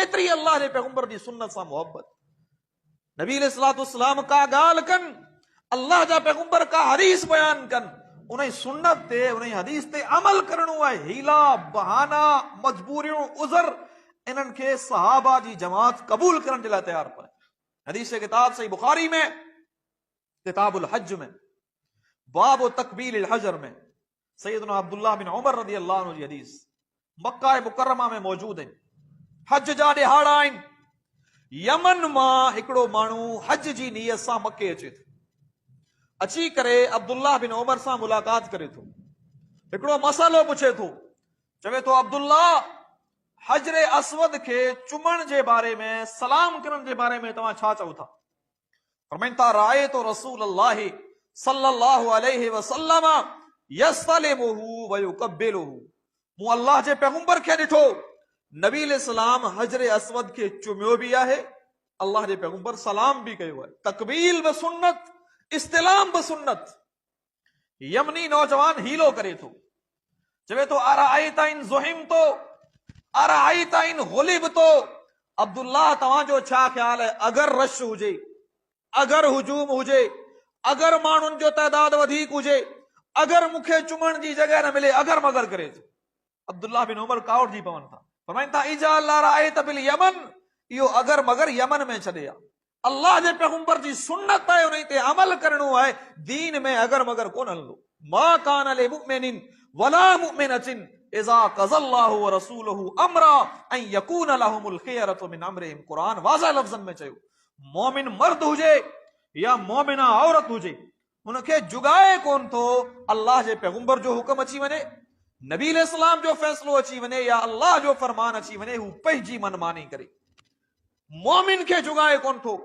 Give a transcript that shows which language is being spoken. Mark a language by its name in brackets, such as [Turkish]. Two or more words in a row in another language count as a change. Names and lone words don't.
[Sindhi] एतिरी अल्लाह जे पैगंबर जी सुन्नत सां मोहब्बत। नबी [Arabic] عليه الصلاة والسلام [Sindhi] का ॻाल्हि कनि, अल्लाह जा पैगंबर का हदीस बयान कनि, उन सुन्नत ते उन हदीस ते अमल करणो आहे। हीला बहाना मजबूरियूं उज़र इन्हनि खे सहाबा जी जमात कबूल करण जे लाइ तैयार पए। हदीस किताब सही बुखारी में किताबुल हज में बाब तकबील हजर में सैयदना अब्दुल्लाह बिन उमर [Arabic] رضي الله عنه [Sindhi] जी हदीस मक्का मुकर्रमा में मौजूद है। हज जा ॾिहाड़ा आहिनि। यमन मां हिकिड़ो माण्हू हज जी नियत सां मके अचे थो, अची करे अब्दुल्लाह बिन उमर सां मुलाकात करे थो, हिकिड़ो मसइलो पुछे थो, चवे थो अब्दुल्लाह हजरे असवद के चुमण जे बारे में, सलाम करण जे बारे में तव्हां छा चओ था? फरमाइनि था [Arabic] رأيت رسول الله صلى الله عليه وسلم يستلمه ويقبله, [Sindhi] मूं अल्लाह जे पैगंबर खे ॾिठो, नबी अलैहिस्सलाम हजरे असवद के चुमियो भी आहे, अल्लाह जे पैगंबर सलाम भी कयो आहे। [Arabic] تقبيل بسنة, استلام بسنة. [Sindhi] यमनी नौजवान हीलो करे थो, चवे थो [Arabic] أرأيت إن زحمت أرأيت إن غلبت, [Sindhi] अब्दुल्लाह तव्हांजो छा ख्याल है, अगर रश हुजे, अगर हुजूम हुजे, अगर माण्हुनि जो तइदाद वधीक हुजे, अगर मूंखे चुमण जी जगह न मिले, अगर मगर करे थो। अब्दुल्लाह बिन उमर कावड़ जी पवन था। फरमाइनि था [Arabic] اجعل أرأيت باليمن, [Sindhi] इहो अगर मगर यमन में छॾे आ। अल्लाह जे पैगंबर जी सुन्नत आहे, उन ते अमल करणो आहे। दीन में अगर मगर कोन हलंदो। [Arabic] ما كان لمؤمن ولا مؤمنة إذا قضى الله ورسوله أمرا أن يكون لهم الخيرة من أمرهم, [Sindhi] कुरान वाज़ह लफ़्ज़न में चयो, मोमिन मर्द हुजे या मोमिना औरत हुजे, उनखे जुगाए कोन थो अल्लाह जे पैगंबर जो हुक्म अची वञे, नबी अलैहिस्सलाम जो फैसलो अची वञे या अल्लाह जो फरमान अची वञे, हू पंहिंजी मनमानी करे। मोमिन खे जुगाए कोन थो।